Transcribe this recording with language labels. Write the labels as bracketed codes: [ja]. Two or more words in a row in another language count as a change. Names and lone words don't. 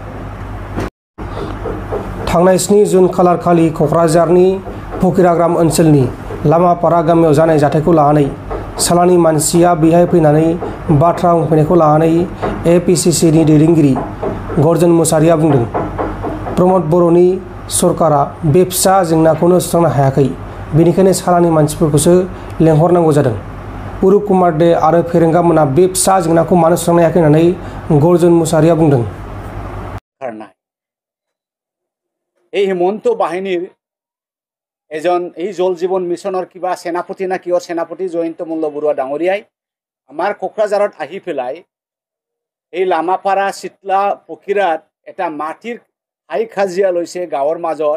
[brx] थांनाय 7 जुन खालार खालि क'क्राझारनि फकिराग्राम ओनसोलनि लामापारा गामियाव जानाय जाथायखौ लानानै सालानि मानसिया बेहाय फैनानै बाथ्रा बुंफैनायखौ लानानै एपिसिसिनि दैदेनगिरि गर्जन मुसाहारिया बुंदों, प्रमद बर'नि सरकारा बे फिसा जेंनाखौनो सुस्रांनो हायाखै, बेनिखायनो सालानि मानसिफोरखौसो लेंहरनांगौ जादों। उरुप कुमार दे आरो फेरेंगा मोना बे फिसा जेंनाखौ मानो सुस्रांनो हायाखै होननानै गर्जन मुसाहारिया बुंदों। [as] এই হিমন্ত বাহিনীৰ এজন এই জল জীৱন মিছনৰ কিবা সেনাপতি না কিহৰ সেনাপতি জয়ন্ত মল্ল বৰুৱা ডাঙৰীয়াই আমাৰ কোকৰাঝাৰত আহি পেলাই এই লামাপাৰা চিতলা পকিৰাত এটা মাটিৰ হাই খাজিয়া লৈছে গাঁৱৰ মাজত।